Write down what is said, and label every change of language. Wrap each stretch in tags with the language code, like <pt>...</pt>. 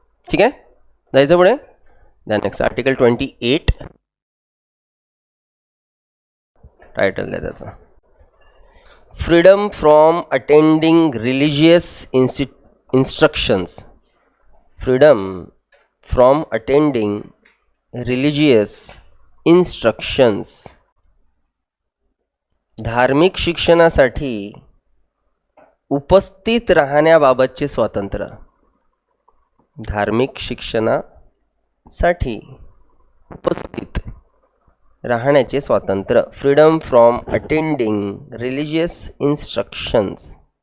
<mr>ठीक आहे, जायचं पुढे. नेक्स्ट आर्टिकल 28 टायटल आहे त्याचा,</mr> <en>Freedom from attending religious instructions. Freedom from attending religious instructions.</en> <mr>धार्मिक शिक्षणासाठी उपस्थित राहण्याबाबतचे स्वातंत्र्य. धार्मिक शिक्षणासाठी उपस्थित राहण्याचे स्वातंत्र्य.</mr> <en>Freedom from attending religious instructions.</en>